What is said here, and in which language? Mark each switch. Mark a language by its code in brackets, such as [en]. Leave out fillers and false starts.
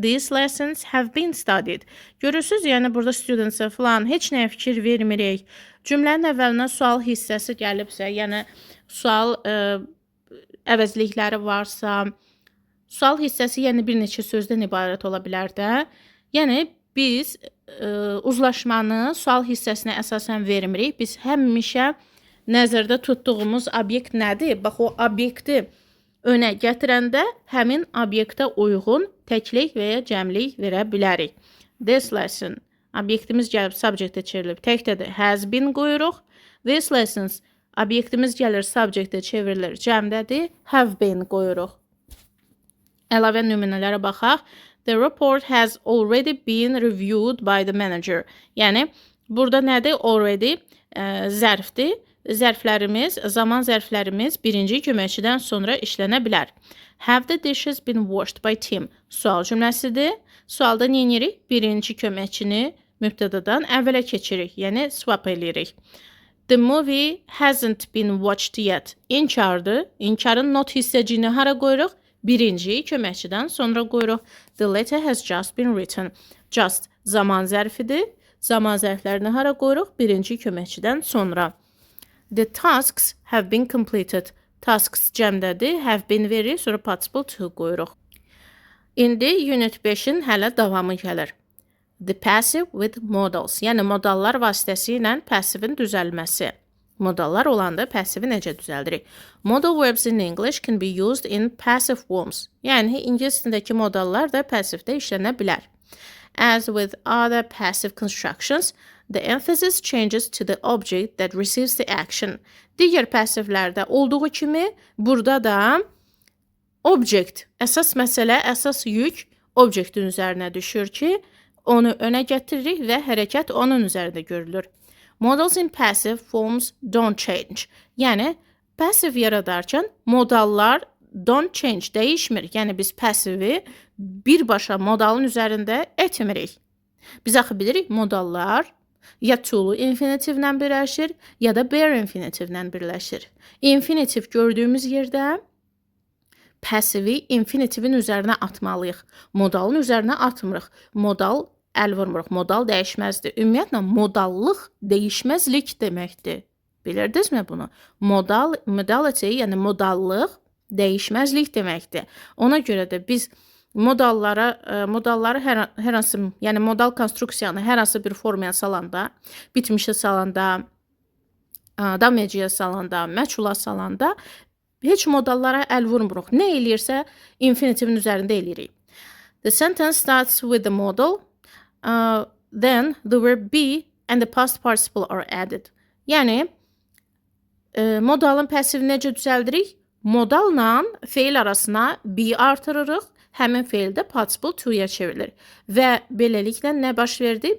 [en] These lessons have been studied. [az] Görürsünüz, yəni burada students-ə falan heç nəyə fikir vermirik. Cümlənin əvvəlinə sual hissəsi gəlibsə, yəni sual əvəzlikləri varsa, sual hissəsi yəni bir neçə sözdən ibarət ola bilər də. Yəni, biz uzlaşmanı sual hissəsinə əsasən vermirik. Biz həmişə nəzərdə tutduğumuz obyekt nədir? Bax, o obyekti önə gətirəndə həmin obyektə uyğun təklik və ya cəmlik verə bilərik. This lesson. Obyektimiz gəlib subjectə çevrilib. Təkdədir. Has been qoyuruq. This lessons. Obyektimiz gəlir, subjectə çevrilir, cəmdədir, have been qoyuruq. Əlavə nümunələrə baxaq. [en] The report has already been reviewed by the manager. [az] Yəni, burada nədir? Already zərfdir. Zərflərimiz, zaman zərflərimiz birinci köməkçidən sonra işlənə bilər. [en] Have the dishes been washed by Tim? [az] Sual cümləsidir. Sualda nə edirik? Birinci köməkçini mübtədadan əvvələ keçirik, yəni swap edirik. [en] The movie hasn't been watched yet. [az] İnkardır. İnkarın not hissəciyini hara qoyuruq? Birinci köməkçidən sonra qoyuruq. [en] The letter has just been written. [az] Just zaman zərfidir. Zaman zərflərini hara qoyuruq? Birinci köməkçidən sonra. [en] The tasks have been completed. [az] Tasks cəmdədir. Have been verir, sonra participle to qoyuruq. İndi unit 5-in hələ davamı gəlir. [en] The passive with modals. [az] Yəni, modallar vasitəsilə passivin düzəlməsi. Modallar olanda passivi necə düzəldirik? [en] Modal verbs in English can be used in passive forms. [az] Yəni, İngilis dilindəki modallar da passivdə işlənə bilər. [en] As with other passive constructions, the emphasis changes to the object that receives the action. [az] Digər passivlərdə olduğu kimi, burada da object, əsas məsələ, əsas yük objektin üzərinə düşür ki, onu önə gətiririk və hərəkət onun üzərində görülür. [en] Modals in passive forms don't change. [az] Yəni, passiv yaradarkən modallar don't change, dəyişmir. Yəni, biz passivi birbaşa modalın üzərində etmirik. Biz axı bilirik, modallar ya to-lu infinitivlə birləşir, ya da bare infinitivlə birləşir. Infinitiv gördüyümüz yerdə passivi infinitivin üzərinə atmalıyıq. Modalın üzərinə atmırıq. Modal əl vurmuruq. Modal dəyişməzdir. Ümumiyyətlə, modallıq dəyişməzlik deməkdir. Bilirdinizmi bunu? Modality, yəni modallıq dəyişməzlik deməkdir. Ona görə də biz modalları hər hansı, yəni modal konstruksiyanı hər hansı bir formaya salanda, bitmişə salanda, dameciyə salanda, məchula salanda heç modallara əl vurmuruq. Nə eləyirsə, infinitivin üzərində eləyirik. [en] The sentence starts with the modal, then the verb be and the past participle are added. [az] Yəni, modalın passivini necə düzəldirik? Modalla feil arasına be artırırıq, həmin feildə participle to-ya çevrilir. Və beləliklə nə baş verdi?